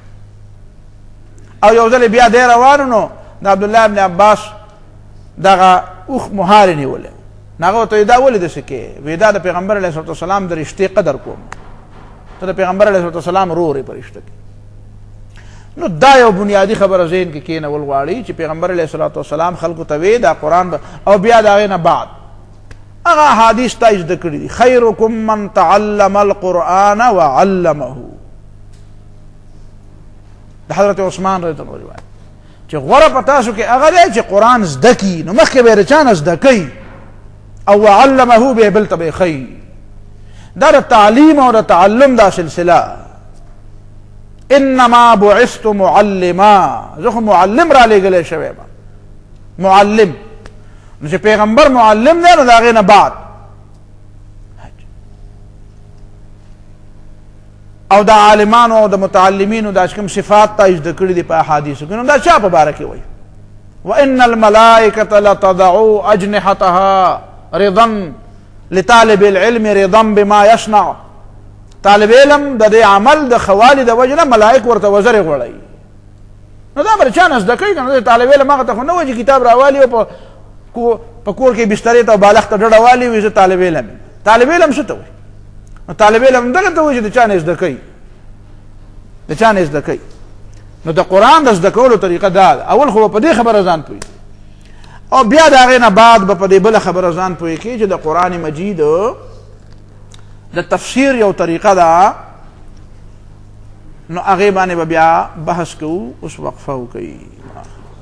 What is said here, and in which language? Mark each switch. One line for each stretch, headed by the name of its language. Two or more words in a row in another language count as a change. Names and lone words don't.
Pashto: او یو ځل بیا دی روانو نو د عبدالله ابن عباس دغه اوښ مهارې نیولی نو هغه ورته دا ولې داسې کې وی دا د پیغمبر
Arabic: علیه صلات وسلام
Pashto: د رشتې قدر کوم ته د پیغمبر
Arabic: علیه صلات وسلام
Pashto: ورور یې په رشته کې نو دا یو بنیادي خبره ذهن کې کېنول غواړي چې پیغمبر
Arabic: علیه صلات وسلام
Pashto: خلکو ته وی دا قرآن او بیا د هغې نه بعد هغه احادیث تا زده کړي دي
Arabic: خیرکم من تعلم القرآن وعلمه
Pashto: د حضرت عثمان
Arabic: رضی الله عنه
Pashto: چې غوره په تاسو کې هغه دی چې قرآن زده کړي نو مخکې به یې د چا نه زده کوي او وعلمه به یې بل ته به یې ښیي دا د تعلیم او د تعلم دا سلسله
Arabic: انما بعثت معلما
Pashto: زه خو معلم را لېږلی شوی یم معلم نو چې پیغمبر معلم دی نو د هغې نه بعد او د عالمانو او د متعلمینو دا چې کوم صفات تا زده کړي دي په احادیثو کې نو دا چا په باره کې وایي
Arabic: وان الملائکة لتضع اجنحتها رضا لطالب العلم رضا بما يصنع
Pashto: طالب علم د دې عمل د خوالي د وجه نه ملائک ورته وزرې غوړوي نو دا به د چا نه زده کوي که نه طالب علم هغه ته خو نه وایي چې کتاب راوالي او په کور کې بسترې ته او بالښت ته ډډه والي وي زه طالب علم یم طالب علم څه ته وایي نو طالب علم دغه ته وایي چې د چا نه زده کوي د چا نه زده کوي نو د قرآن د زده کولو طریقه دا ده اول خو په دې خبره ځان پوهېږي او بیا د هغې نه بعد به په دې بله خبره ځان پوهې کړي چې د قرآن مجید د تفسیر یو طریقه ده نو هغې باندې به بیا بحث کوو اوس وقفه وکوي